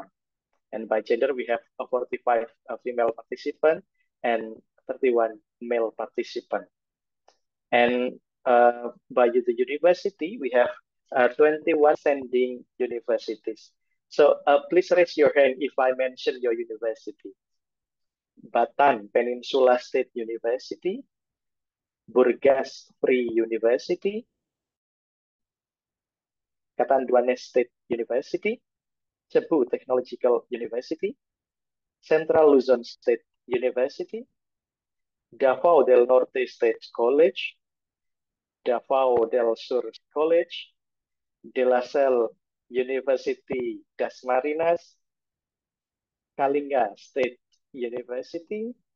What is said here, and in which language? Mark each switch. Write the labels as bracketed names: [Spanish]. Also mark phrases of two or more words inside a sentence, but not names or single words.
[English] And by gender, we have 45 female participants and 31 male participants. And by the university, we have 21 sending universities. So please raise your hand if I mention your university. Batan Peninsula State University, Burgas Free University, Catanduanes State University, Cebu Technological University, Central Luzon State University, Davao del Norte State College, Davao del Sur College, De La Salle University Das Marinas, Kalinga State University,